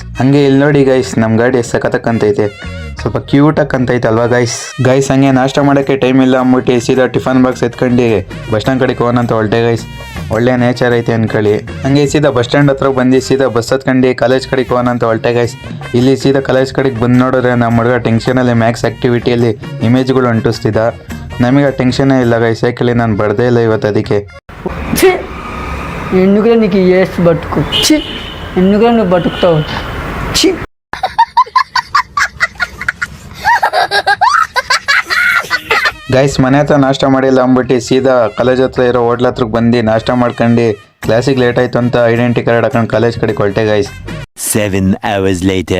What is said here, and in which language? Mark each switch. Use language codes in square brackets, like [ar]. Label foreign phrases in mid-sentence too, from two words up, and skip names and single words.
[kn] ಹಂಗೆ ಇಲ್ಲಿ ನೋಡಿ ಗೈಸ್ ನಮ್ಮ ಗಾಡಿ ಎಷ್ಟು ಸಖತ್ತಕ್ಕಂತೈತೆ, ಸ್ವಲ್ಪ ಕ್ಯೂಟ್ ಆಕಂತೈತೆ ಅಲ್ವಾ ಗೈಸ್ ಹಂಗೆ ನಾಷ್ಟ ಮಾಡೋಕ್ಕೆ ಟೈಮ್ ಇಲ್ಲ ಅಂದ್ಬಿಟ್ಟು ಸೀದಾ [en] tiffin box [kn] ಎತ್ಕೊಂಡು [en] bus stand [kn] ಕಡೆಗೆ ಹೋಗೋಣ ಅಂತ ಹೊರಟೆ ಗೈಸ್. ಒಳ್ಳೆ ನೇಚರ್ ಐತೆ ಅನ್ಕೊಳ್ಳಿ. ಹಂಗೆ ಸೀದಾ [en] bus stand [kn] ಹತ್ರ ಬಂದು ಸೀದಾ ಬಸ್ ಹತ್ಕೊಂಡು ಕಾಲೇಜ್ ಕಡೆಗೆ ಹೋಗೋಣ ಅಂತ ಹೊರಟೆ ಗೈಸ್. ಇಲ್ಲಿ ಸೀದಾ ಕಾಲೇಜ್ ಕಡೆಗೆ ಬಂದು ನೋಡಿದ್ರೆ ನಮ್ಮ ಹುಡುಗ ಟೆನ್ಷನಲ್ಲಿ ಮ್ಯಾಕ್ಸ್ ಆ್ಯಕ್ಟಿವಿಟಿಯಲ್ಲಿ ಇಮೇಜ್ಗಳು ಅಂಟಿಸ್ತಿದ್ದ. ನಮಗೆ ಆ ಟೆನ್ಷನ್ನೇ ಇಲ್ಲ ಗೈಸ್, ಯಾಕೆ ನಾನು ಬಡ್ದೇ ಇಲ್ಲ ಇವತ್ತು. ಅದಕ್ಕೆ [te] ఎందుకురా నీకు ఏసి బతుకు చి ఎందుకురా నువ్వు బతుకుతావు చి. [kn] ಗೈಸ್ ಮನೆ ಹತ್ರ ನಾಷ್ಟ ಮಾಡಿಲ್ಲ ಅಂದ್ಬಿಟ್ಟು ಸೀದಾ ಕಾಲೇಜ್ ಹತ್ರ ಇರೋ ಹೋಟ್ಲ್ ಹತ್ರಕ್ಕೆ ಬಂದು ನಾಷ್ಟ ಮಾಡ್ಕೊಂಡು ಕ್ಲಾಸಿಗೆ ಲೇಟ್ ಆಯ್ತು ಅಂತ [en] identity card [kn] ಹಾಕೊಂಡು ಕಾಲೇಜ್ ಕಡೆಗೆ ಹೊರಟೆ ಗೈಸ್. [en] 7 hours later.